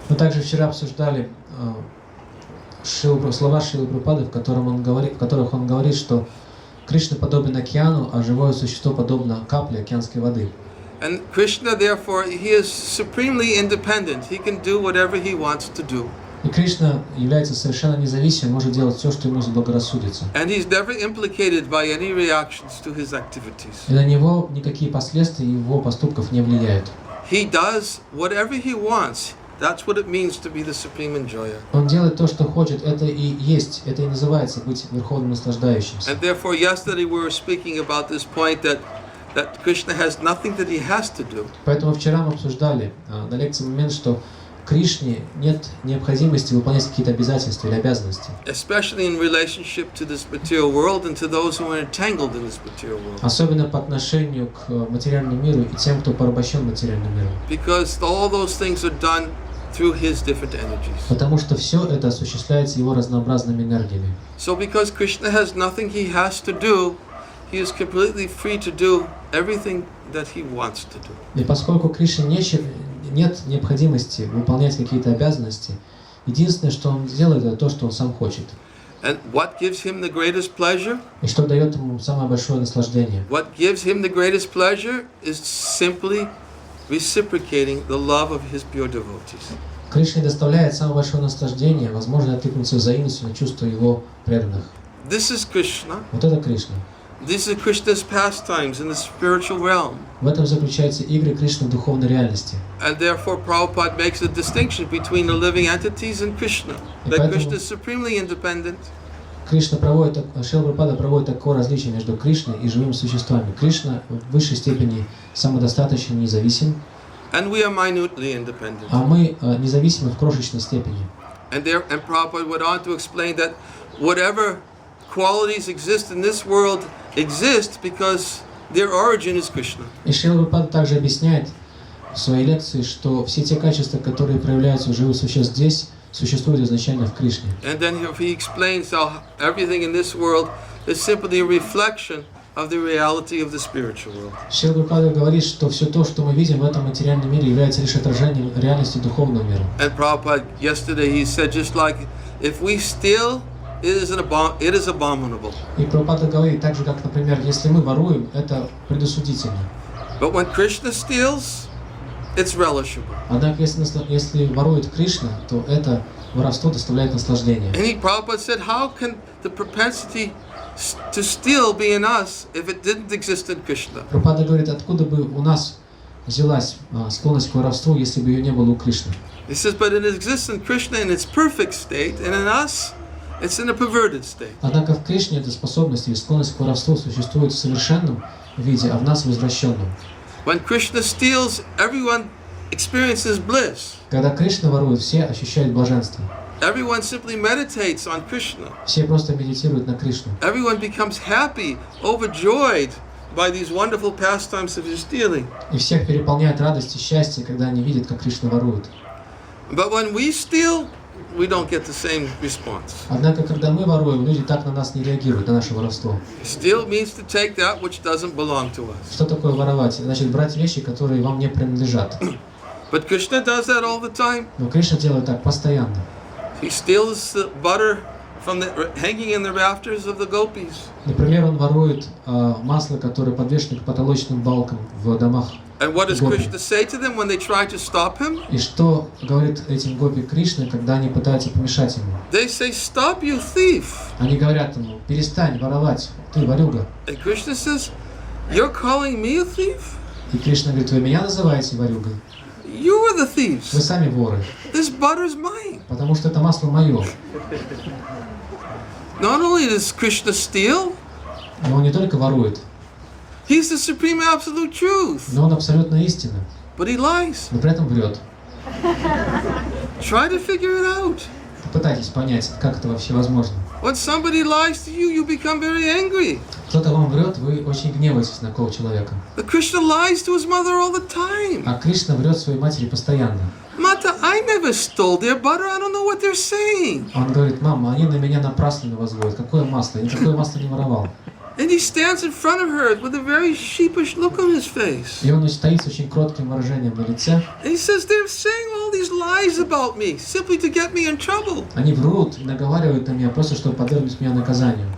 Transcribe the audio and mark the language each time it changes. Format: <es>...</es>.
<ru>Мы также вчера обсуждали слова Шрилы Прабхупады, в которых он говорит, что Кришна подобен океану, а живое существо подобно капле океанской воды.</ru> <en>And Krishna, therefore, he is supremely independent. He can do whatever he wants to do.</en> <ru>И Кришна является совершенно независимым, может делать все, что ему заблагорассудится.</ru> <en>And he's never implicated by any reactions to his activities.</en> <ru>И на него никакие последствия его поступков не влияют.</ru> <en>He does whatever he wants. That's what it means to be the supreme enjoyer.</en> <ru>Он делает то, что хочет. Это и есть, это и называется быть верховным наслаждающимся.</ru> <en>And therefore, yesterday we were speaking about this point that Krishna has nothing that he has to do.</en> <ru>Поэтому вчера мы обсуждали на лекции момент, что Кришне нет необходимости выполнять какие-то обязательства или обязанности.</ru> <en>Especially in relationship to this material world and to those who are entangled in this material world.</en> <ru>Особенно по отношению к материальному миру и тем, кто порабощен материальным миром.</ru> <en>Because all those things are done through his different energies.</en> <ru>Потому что все это осуществляется его разнообразными энергиями.</ru> <en>So because Krishna has nothing he has to do, he is completely free to do everything that he wants to do.</en> <ru>И поскольку Кришне нет необходимости выполнять какие-то обязанности, единственное, что он делает, это то, что он сам хочет.</ru> <en>And what gives him the greatest pleasure?</en> <ru>И что дает ему самое большое наслаждение?</ru> <en>What gives him the greatest pleasure is simply reciprocating the love of his pure devotees.</en> <ru>Кришне доставляет самое большое наслаждение, возможно, откликнуться взаимностью на чувства его преданных.</ru> <en>This is Krishna.</en> <ru>Вот это Кришна.</ru> <en>These are Krishna's pastimes in the spiritual realm.</en> <ru>В этом заключаются игры Кришны в духовной реальности.</ru> <en>And therefore Prabhupada makes a distinction between the living entities and Krishna. That Krishna is supremely independent.</en> <ru>Шрила Прабхупада проводит такое различие между Кришной и живыми существами. Кришна в высшей степени самодостаточен, независим,</ru> <en>And we are minutely independent.</en> <ru>а мы независимы в крошечной степени.</ru> <en>And Prabhupada went on to explain that whatever qualities exist in this world exist because their origin is Krishna.</en> <ru>И Шрила Прабхупада также объясняет в своей лекции, что все те качества, которые проявляются у живых существ здесь, существуют изначально в Кришне.</ru> <en>And then he explains how everything in this world is simply a reflection of the reality of the spiritual world.</en> <ru>Шрила Прабхупада говорит, что все то, что мы видим в этом материальном мире, является лишь отражением реальности духовного мира.</ru> <en>And Prabhupada yesterday he said just like if we steal, it is abominable.</en> <ru>И Прабхупада говорит, так же как, например, если мы воруем, это предосудительно.</ru> <en>But when Krishna steals, it's relishable.</en> <ru>Однако, если ворует Кришна, то это воровство доставляет наслаждение.</ru> <en>And Prabhupada said, how can the propensity to steal be in us if it didn't exist in Krishna?</en> <ru>Прабхупада говорит, откуда бы у нас взялась склонность к воровству, если бы ее не было у Кришны.</ru> <en>He says, but it exists in Krishna in its perfect state, and in us, it's in a perverted state.</en> <ru>Однако в Кришне эта способность или склонность к воровству существует в совершенном виде, а в нас в извращенном.</ru> <en>When Krishna steals, everyone experiences bliss.</en> <ru>Когда Кришна ворует, все ощущают блаженство.</ru> <en>Everyone simply meditates on Krishna.</en> <ru>Все просто медитируют на Кришну.</ru> <en>Everyone becomes happy, overjoyed by these wonderful pastimes of his stealing.</en> <ru>И всех переполняет радость и счастье, когда они видят, как Кришна ворует.</ru> <en>But when we steal, we don't get the same response.</en> <ru>Однако, когда мы воруем, люди так на нас не реагируют, на наше воровство.</ru> <en>Steal means to take that which doesn't belong to us.</en> <ru>Что такое воровать? Значит, брать вещи, которые вам не принадлежат.</ru> <en>But Krishna does that all the time.</en> <ru>Но Кришна делает так постоянно.</ru> <en>He steals the butter from hanging in the rafters of the gopis.</en> <ru>Например, он ворует масло, которое подвешено к потолочным балкам в домах.</ru> <en>And what does Krishna say to them when they try to stop him?</en> <ru>И что говорит этим гопи Кришна, когда они пытаются помешать ему?</ru> <en>They say, "Stop, you thief!"</en> <ru>Они говорят ему, перестань воровать, ты ворюга.</ru> <en>And Krishna says, "You're calling me a thief?</en> <ru>И Кришна говорит, вы меня называете ворюгой?</ru> <en>You are the</en> <ru>Вы</ru> <en>thieves.</en> <ru>сами воры,</ru> <en>This butter's mine."</en> <ru>потому что это масло мое.</ru> <en>Not only does Krishna steal,</en> <ru>Но он не только ворует,</ru> <en>He's the supreme absolute truth.</en> <ru>но он абсолютно истина,</ru> <en>But he lies.</en> <ru>но при этом врет.</ru> <en>Try to figure it out.</en> <ru>Попытайтесь понять, как это вообще возможно.</ru> <en>When somebody lies to you, you become very angry.</en> <ru>Кто-то вам врет, вы очень гневаетесь на такого человека.</ru> <en>But Krishna lies to his mother all the time.</en> <ru>А Кришна врет своей матери постоянно.</ru> <en>Mata, I never stole their butter. I don't know what they're saying.</en> <ru>Он говорит: мама, они на меня напрасно возводят. Какое масло? Я никакое масло не воровал.</ru> <en>And he stands in front of her with a very sheepish look on his face.</en> <ru>И он стоит с очень кротким выражением на лице.</ru> <en>And he says, they're saying all these lies about me simply to get me in trouble.</en> <ru>Они врут, наговаривают на меня просто, чтобы подвергнуть меня наказанию.</ru>